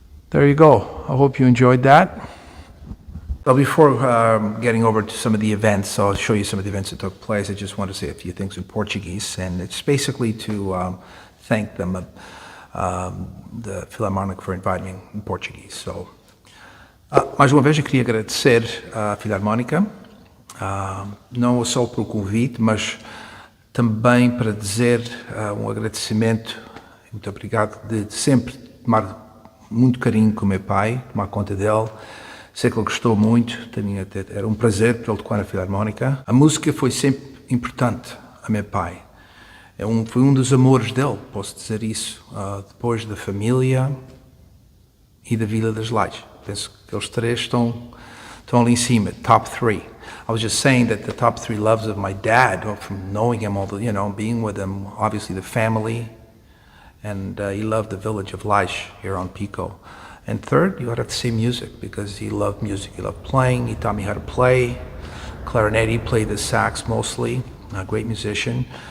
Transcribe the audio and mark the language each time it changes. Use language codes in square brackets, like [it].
[en] There you go. I hope you enjoyed that. Well, before getting over to some of the events, so I'll show you some of the events that took place. I just want to say a few things in Portuguese, and it's basically to thank them, the Filarmonica, for inviting me in Portuguese. [pt] So, mais uma vez eu queria agradecer à Filarmonica, não só pelo convite, mas também para dizer um agradecimento, muito obrigado, de sempre tomar muito carinho com o meu pai, tomar conta dele. Sei que ele gostou muito, era um prazer para ele tocar na Filarmónica. A música foi sempre importante a meu pai. Foi um dos amores dele, posso dizer isso, depois da família e da Vila das Lajes. Penso que eles três estão ali em cima, [en] top three. I was just saying that the top three loves of my dad, from knowing him, all the, being with him, obviously the family, and he loved the village of Lajes here on Pico. And third, you would have to say music, because he loved music. He loved playing. He taught me how to play clarinet. He played the sax mostly, a great musician.